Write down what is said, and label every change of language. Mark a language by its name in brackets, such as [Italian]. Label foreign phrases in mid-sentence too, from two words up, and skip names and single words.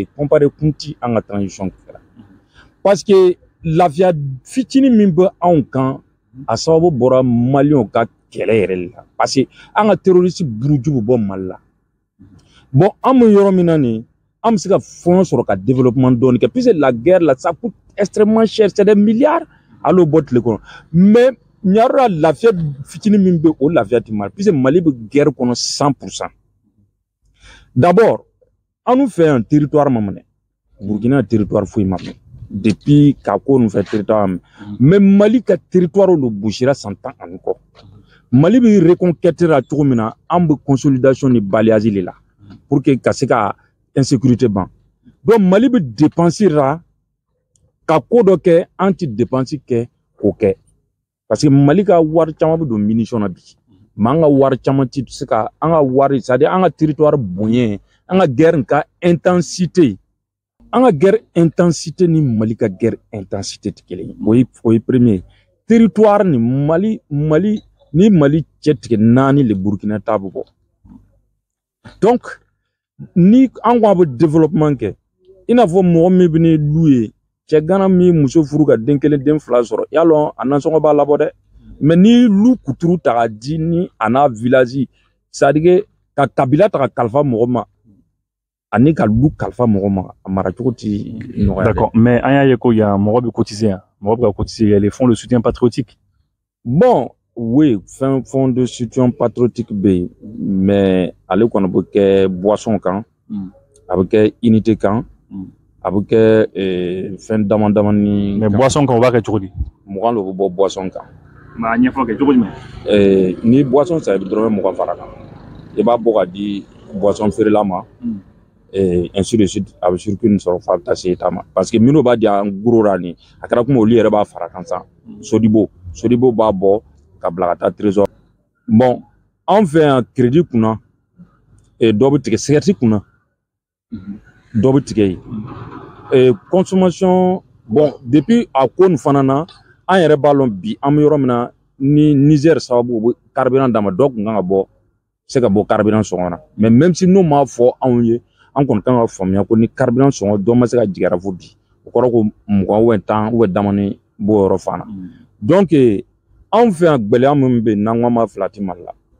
[Bambara] comparer kun ti an ka transition kɛra [French] parce que [Bambara] lafiya fitinin min bɛ anw kan a sababu bɔra maliyɛnw ka kɛlɛ yɛrɛ la [French] parce que [Bambara] an ka terroriste buruju bɛ bɔ Mali la bon an bɛ yɔrɔ min na nin an bɛ se ka fɔyɔn sɔrɔ ka développement dɔɔni kɛ [French] puisque la guerre là ça coûte extrêmement cher c'est des milliards [Bambara] al'o bɔ tile kɔnɔ mais ɲarɔ lafiya fitinin min bɛ o lafiya tɛ Mali puisque Mali bɛ guerre kɔnɔ 100%. D'abord an fɛ yan territoire ma minɛ Burkina territoire foyi ma minɛ depuis ka ko nu fɛ territoire mais Mali ka territoire lu busira 100 ans ani kɔ Mali bɛ reconquête la cogo min na an bɛ consolidation ni [French] balayage de la pour que [Bambara] ka se ka insécurité ban donc Mali bɛ dépenser ra ka ko dɔ kɛ an ti dépenser kɛ k'o kɛ [French] parce que [Bambara] Mali ka wari caman bɛ don munition na bi mais an ka wari caman ti se ka an ka wari [French] c'est-à-dire [Bambara] an ka territoire bonya an ka guerre ka intensité an ka guerre intensité ni Mali ka guerre intensité tɛ kelen o ye [French] premier territoire [Bambara] ni Mali ni Mali cɛ tigɛ 4 le Burkina ta bɛ bɔ donc ni an ko a bɛ développement kɛ i n'a fɔ mɔgɔ min bɛ ni lu ye cɛ gana min muso furu ka den kelen den fila sɔrɔ y'a lɔn a nasɔngɔ b'a labɔ dɛ mais ni lu kuturu ta ka di ni a n'a village [French] c'est-à-dire [Bambara] ka kabila ta ka kalifa mɔgɔ ma ani ka lu kalifa mɔgɔ ma a mara cogo ti nɔgɔya. [French] D'accord, mais [Bambara] an y'a ye ko yan mɔgɔ bɛ cotiser yan mɔgɔ bɛ ka cotiser [French] les fonds de soutien patriotique. Bon oui fonds de soutien patriotique [Bambara] bɛ yen mais ale kɔni bɛ kɛ boisson kan a bɛ kɛ unité kan a bɛ kɛ fɛn dama dama ni. Mais boisson kan o b'a kɛ cogo di. Mugan de bɛ bɔ boisson kan. Mais a ɲɛfɔ kɛ cogo jumɛn. Ni boisson san i bɛ dɔrɔmɛ 20 fara kan i b'a bɔ ka di boisson feerela ma [French] ainsi de suite [Bambara] a bɛ circuit nin sɔrɔ f'a bɛ taa se état ma parce que minnu b'a di [French] en gros [Bambara] ra nin a kɛra komi olu yɛrɛ b'a fara kan san Sodibo b'a bɔ ka bila ka taa trésor bon an fɛ yan crédit kunna dɔ bɛ tigɛ cigarette kunna dɔ bɛ tigɛ yen consommation bon depuis a ko nin fana na an yɛrɛ b'a lɔn bi an bɛ yɔrɔ min na ni Niger sababu u bɛ carburant d'a ma dɔ kun kan ka bɔ se ka bɔ carburant sɔngɔ na [French] mais même si [Bambara] n'o m'a fɔ anw ye an kɔni kan ka faamuya ko ni carburant sɔngɔ dɔ ma se ka jigin fo bi o kɔrɔ ko 20 ou 10 damani b'o yɔrɔ fana donc anw fɛ yan gɛlɛya min bɛ yen n'an ko ma fila ti Mali la